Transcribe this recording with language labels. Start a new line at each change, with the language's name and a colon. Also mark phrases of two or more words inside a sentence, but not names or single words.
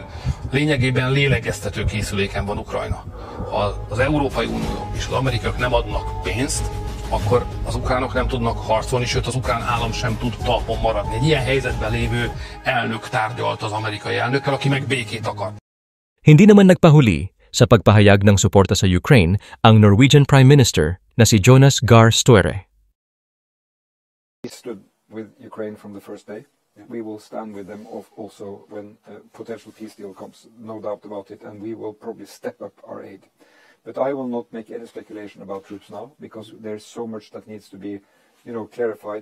Hungarian: Lényegében lélegeztető készüléken van Ukrajna. Ha az Európai Unió és az amerikaiak nem adnak pénzt, akkor az ukránok nem tudnak harcolni, sőt az ukrán állam sem tud talpon maradni. Egy ilyen helyzetben lévő elnök tárgyalt az amerikai elnökkel, aki meg békét akar.
Filipino: Hindi naman nagpahuli sa pagpahayag ng suporta sa Ukraine ang
English: Norwegian Prime Minister
Filipino: na si Jonas Gahr Støre.
English: We stood with Ukraine from the first day. We will stand with them also when a potential peace deal comes, no doubt about it, and we will probably step up our aid. But I will not make any speculation about troops now, because there's so much that needs to be, clarified.